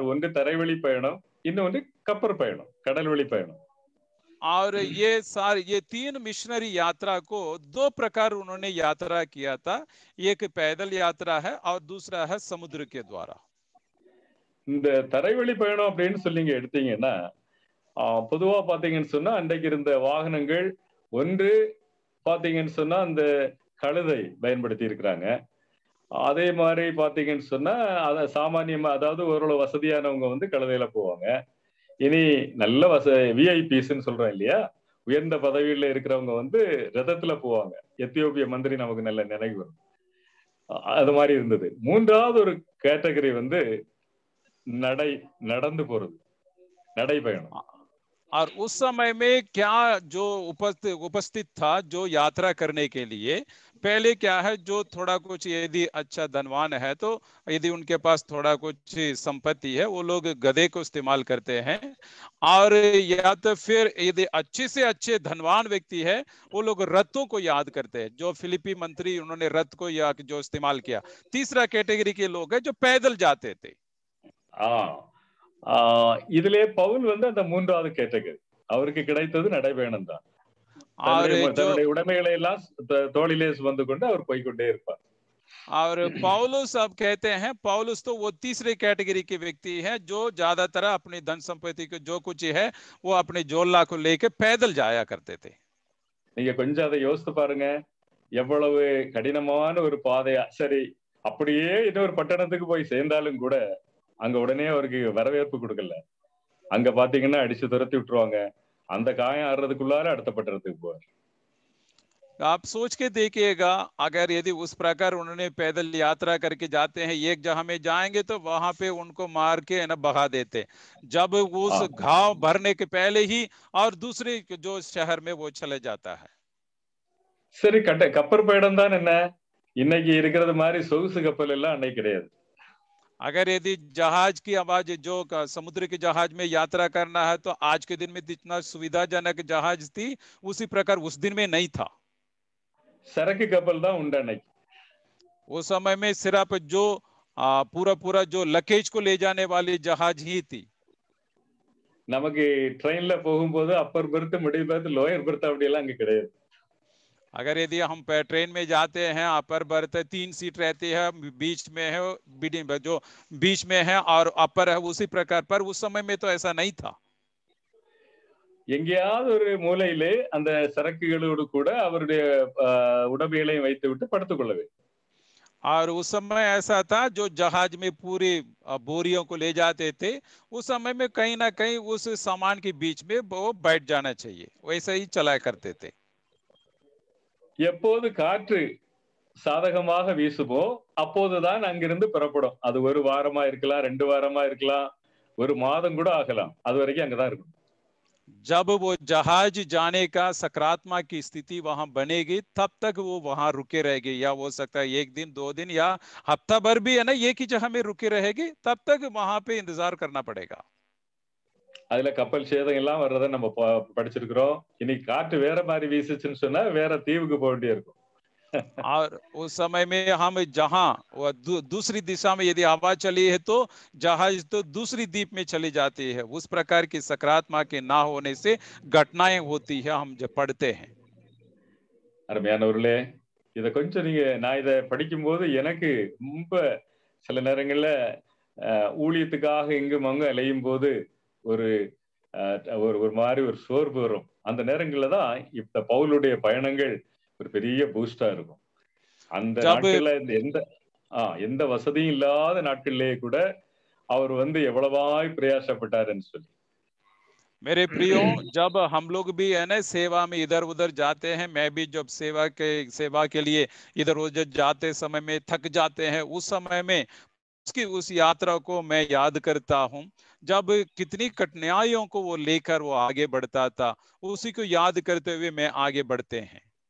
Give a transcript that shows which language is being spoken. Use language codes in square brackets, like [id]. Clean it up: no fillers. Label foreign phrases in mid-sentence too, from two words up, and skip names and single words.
[ta] ஒன்று தரைவழி பயணம், இன்னொன்று கப்பல் பயணம், கடல்வழி பயணம். [hi] और ये 3 मिशनरी यात्रा को 2 प्रकार उन्होंने यात्रा किया था. एक पैदल यात्रा है और दूसरा है समुद्र के द्वारा. [ta] இந்த தரைவழி பயணம் அப்படின்னு சொல்லி எடுத்தீங்கன்னா, பொதுவா பாத்தீங்கன்னு சொன்னா அன்றைக்கு இருந்த வாகனங்கள், ஒன்று பாத்தீங்கன்னு சொன்னா அந்த கழுதை பயன்படுத்தி இருக்கிறாங்க. அதே மாதிரி பாத்தீங்கன்னு சொன்னா அத சாமானியமா, அதாவது ஓரளவு வசதியானவங்க கழுதையில போவாங்க. இனி நல்ல விஐபிஸ்ன்னு சொல்றோம் இல்லையா, உயர்ந்த பதவியில இருக்கிறவங்க ரதத்துல போவாங்க. எத்தியோப்பிய மந்திரி நமக்கு நல்ல நினைவு வரும். அது மாதிரி இருந்தது. மூன்றாவது ஒரு கேட்டகரி நடந்து போறது, நடைபயணம். [hi] और उस समय में क्या जो उपस्थित था जो यात्रा करने के लिए, पहले क्या है, जो थोड़ा कुछ यदि अच्छा धनवान है, तो यदि उनके पास थोड़ा कुछ संपत्ति है, वो लोग गधे को इस्तेमाल करते हैं. और या तो फिर यदि अच्छे से अच्छे धनवान व्यक्ति है, वो लोग रथों को याद करते हैं. जो फिलिपी मंत्री, उन्होंने रथ को या जो इस्तेमाल किया. तीसरा कैटेगरी के लोग है जो पैदल जाते थे. [ta] இதிலே பவுல் அந்த 3வது கேட்டகரி. அவருக்கு கிடைத்தது நடைபயணம் தான். [hi] और जो [ta] தன்னுடைய உடைமைகளை எல்லாம் தோளிலே சுமந்து கொண்டு அவர் போய்கொண்டே இருப்பார். [hi] और पौलुस अब कहते हैं, पौलुस तो वो तीसरे कैटेगरी के व्यक्ति हैं जो ज्यादातर अपनी धन संपत्ति को जो कुछ है वो अपने जोला को लेके पैदल जाया करते थे. [ta] நீங்க கொஞ்சம் அதை யோசித்து பாருங்க, எவ்வளவு கடினமான ஒரு பாதையா. சரி, அப்படியே இன்னொரு பட்டணத்துக்கு போய் சேர்ந்தாலும் கூட அங்க உடனே அவருக்கு வரவேற்பு கொடுக்கல. அங்க பாத்தீங்கன்னா அடிச்சு துரத்தி விட்டுருவாங்க. அந்த காயம் ஆறுறதுக்குள்ளார அடுத்த பட்டணத்துக்கு போவார். [hi] आप सोच के देखिएगा, अगर यदि उस प्रकार उन्होंने पैदल यात्रा करके जाते हैं, एक जगह में जाएंगे तो वहां पे उनको मार के ना भगा देते, जब उस घाव भरने के पहले ही और दूसरे जो शहर में वो चले जाता है. [ta] சரி, கப்பல் பயணம் தான் என்ன, இன்னைக்கு இருக்கிறது மாதிரி சொகுசு கப்பல் எல்லாம் அன்னைக்கு கிடையாது. [hi] अगर यदि जहाज की आवाज जो समुद्र के जहाज में यात्रा करना है तो आज के दिन में जितना सुविधाजनक जहाज थी उसी प्रकार उस दिन में नहीं था. [ta] சரக்கு கப்பல் தான் உண்டு அன்னைக்கு. [hi] उस समय में सिर्फ जो पूरा जो लगेज को ले जाने वाली जहाज ही थी. [ta] நமக்கு ட்ரெயின்ல போகும்போது [en] upper berth, middle berth, lower berth [ta] அப்படி எல்லாம் அங்க கிடையாது. [hi] अगर यदि हम ट्रेन में जाते हैं, [en] upper berth [hi] 3 सीट रहती है, बीच में है जो बीच में है और अपर है, उसी प्रकार पर उस समय में तो ऐसा नहीं था. [ta] எங்கேயாவது ஒரு மூலையிலே அந்த சரக்குகளோடு கூட அவருடைய உடைமைகளையும் வைத்து விட்டு படுத்துக் கொள்ளவே. [hi] और उस समय ऐसा था जो जहाज में पूरी बोरियों को ले जाते थे, उस समय में कहीं ना कहीं उस सामान के बीच में वो बैठ जाना चाहिए, वैसे ही चलाया करते थे. [ta] எப்போது காற்று சாதகமாக வீசுமோ அப்போதுதான் அங்கிருந்து புறப்படும். அது ஒரு வாரமா இருக்கலாம், 2 வாரமா இருக்கலாம், ஒரு மாதம் கூட ஆகலாம். அது வரைக்கும் அங்கதான் இருக்கும். [hi] जब वो जहाज जाने का सकारात्मक की स्थिति वहां बनेगी तब तक वो वहां रुके रहेगी, या हो सकता है 1 दिन 2 दिन या हफ्ता भर भी है ना एक ही जगह में रुके रहेगी, तब तक वहां पे इंतजार करना पड़ेगा. [ta] அதுல கப்பல் சேதம் எல்லாம் வர்றதை நம்ம படிச்சிருக்கிறோம். இனி காற்று வேற மாதிரி வீசுச்சுன்னு சொன்னா வேற தீவுக்கு போக வேண்டிய இருக்கும். [hi] और उस समय में हम जहां दूसरी दिशा में यदि हवा चली है तो जहाज तो दूसरी द्वीप में चली जाती है. उस प्रकार की सकारात्मक के ना होने से घटनाएं होती है, हम जब पढ़ते हैं. [ta] அருமையானவர்களே, இத கொஞ்சம் நீங்க, நான் இதை படிக்கும்போது எனக்கு ரொம்ப சில நேரங்கள்ல ஊழியத்துக்காக இங்கும் அங்கும் அலையும் போது ஒரு ஒரு மாதிரி ஒரு சோர்வு வரும். அந்த நேரங்கள்ல தான் இப்ப பவுலுடைய பயணங்கள் ஒரு பெரிய பூஸ்டா இருக்கும். அந்த நாட்கள்ல எந்த வசதியும் இல்லாத நாட்கள்லயே கூட அவர் எவ்வளவாய் பிரயாசப்பட்டாருன்னு சொல்லி. [hi] मेरे प्रियो, जब हम लोग भी है ना सेवा में इधर उधर जाते हैं, मैं भी जब सेवा के लिए इधर उधर जाते समय में थक जाते हैं, उस समय में उसकी उस यात्रा को मैं याद करता हूँ, जब कितनी कठिनाइयों को वो लेकर वो आगे बढ़ता था, उसी को याद करते हुए मैं आगे बढ़ते हैं.